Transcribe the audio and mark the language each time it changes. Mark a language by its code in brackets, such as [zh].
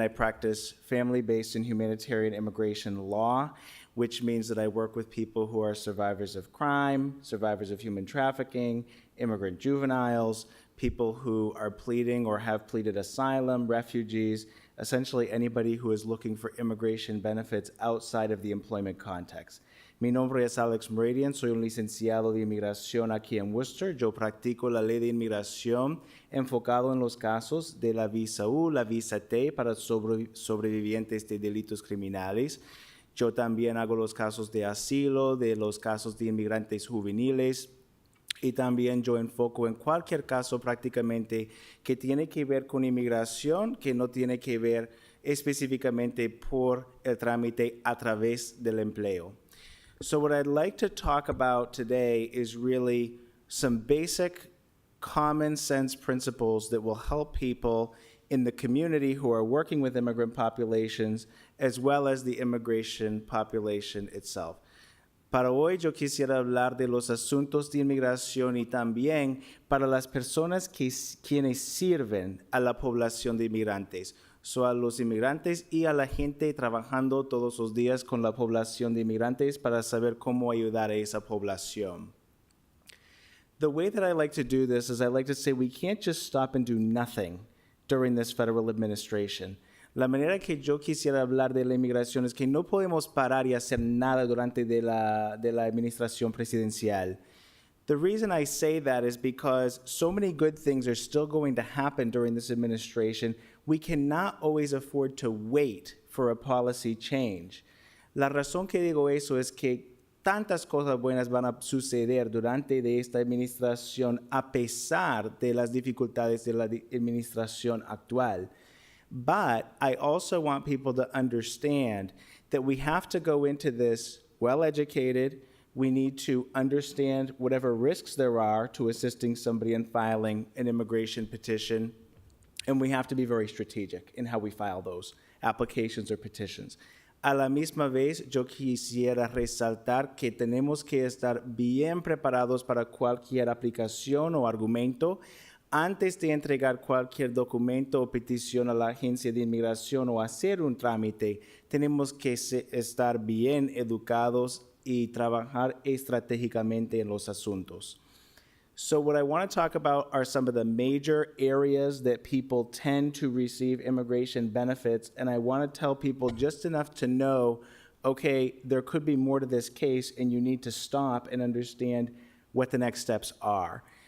[en] I practice family-based and humanitarian immigration law, which means that I work with people who are survivors of crime, survivors of human trafficking, immigrant juveniles, people who are pleading or have pleaded asylum, refugees, essentially anybody who is looking for immigration benefits outside of the employment context. [es] Mi nombre es Alex Meridian, soy un licenciado de inmigración aquí en Worcester. Yo practico la ley de inmigración enfocado en los casos de la visa U, la visa T para sobrevivientes de delitos criminales. Yo también hago los casos de asilo, de los casos de inmigrantes juveniles, y también yo enfoco en cualquier caso prácticamente que tiene que ver con inmigración, que no tiene que ver específicamente por el trámite a través del empleo. [en] So what I'd like to talk about today is really some basic common sense principles that will help people in the community who are working with immigrant populations as well as the immigration population itself. [es] Para hoy yo quisiera hablar de los asuntos de inmigración y también para las personas quienes sirven a la población de inmigrantes. So a los inmigrantes y a la gente trabajando todos los días con la población de inmigrantes para saber cómo ayudar a esa población. [en] The way that I like to do this is I like to say we can't just stop and do nothing during this federal administration. [es] La manera que yo quisiera hablar de la inmigración es que no podemos parar y hacer nada durante de la administración presidencial. [en] The reason I say that is because so many good things are still going to happen during this administration. We cannot always afford to wait for a policy change. [es] La razón que digo eso es que tantas cosas buenas van a suceder durante de esta administración a pesar de las dificultades de la administración actual. [en] But I also want people to understand that we have to go into this well-educated. We need to understand whatever risks there are to assisting somebody in filing an immigration petition, and we have to be very strategic in how we file those applications or petitions. [es] A la misma vez, yo quisiera resaltar que tenemos que estar bien preparados para cualquier aplicación o argumento. Antes de entregar cualquier documento o petición a la agencia de inmigración o hacer un trámite, tenemos que estar bien educados y trabajar estratégicamente en los asuntos. [en] So what I want to talk about are some of the major areas that people tend to receive immigration benefits, and I want to tell people just enough to know, okay, there could be more to this case, and you need to stop and understand what the next steps are.